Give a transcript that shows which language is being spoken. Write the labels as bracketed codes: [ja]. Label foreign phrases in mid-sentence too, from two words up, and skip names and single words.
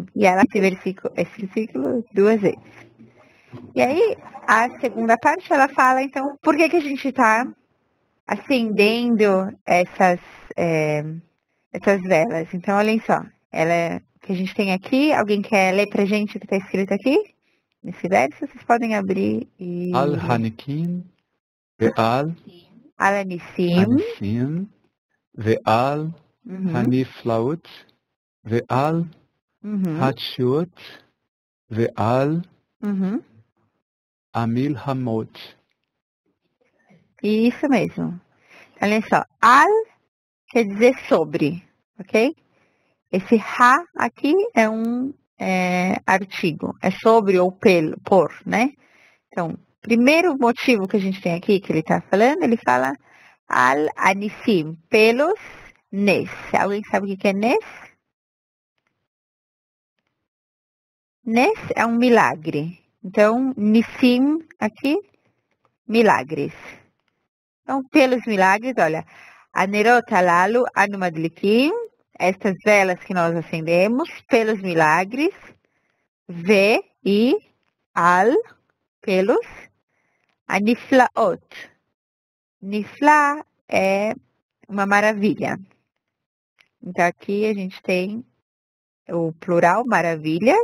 [pt] E ela esse versículo 2 vezes. E aí, a segunda parte, ela fala, então, por que a gente está acendendo essas velas. Então, olhem só. Que a gente tem aqui, alguém quer ler pra gente o que está escrito aqui? Nesse verso, vocês podem abrir e... [he] על הניסים, ועל, על הניסים, ועל, הנפלאות, ועל, התשועות, ועל, המלחמות. [pt] Isso mesmo. Olha só. Al quer dizer sobre, ok? Esse ha aqui é um artigo. É sobre ou por, né? Então, primeiro motivo que a gente tem aqui, que ele está falando, ele fala al-anissim, pelos nes. Alguém sabe o que é nes? Nes é um milagre. Então, nissim aqui, milagres. Então, pelos milagres, olha, [he] הנרות הללו אנו מדליקים, [pt] estas velas que nós acendemos, pelos milagres, e al, pelos, aniflaot. Nifla é uma maravilha. Então, aqui a gente tem o plural, maravilhas.